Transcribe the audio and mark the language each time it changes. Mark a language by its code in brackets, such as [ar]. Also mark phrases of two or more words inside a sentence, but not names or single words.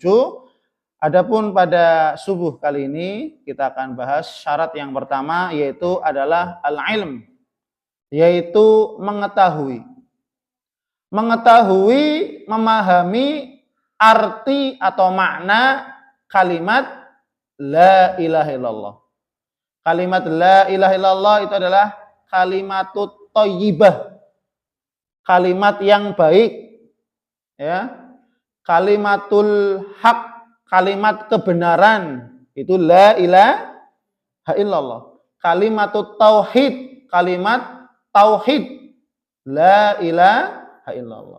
[id] Adapun pada subuh kali ini kita akan bahas syarat yang pertama, yaitu adalah al-ilm, yaitu mengetahui. Mengetahui, memahami arti atau makna kalimat [ar] لا إله إلا الله. [id] Kalimat la ilaha illallah itu adalah [ar] كلمة الطيبة, [id] kalimat yang baik, ya, [ar] كلمة الحق, [id] kalimat kebenaran, itu [ar] لا إله إلا الله. كلمة التوحيد, [id] kalimat tauhid, [ar] لا إله إلا الله.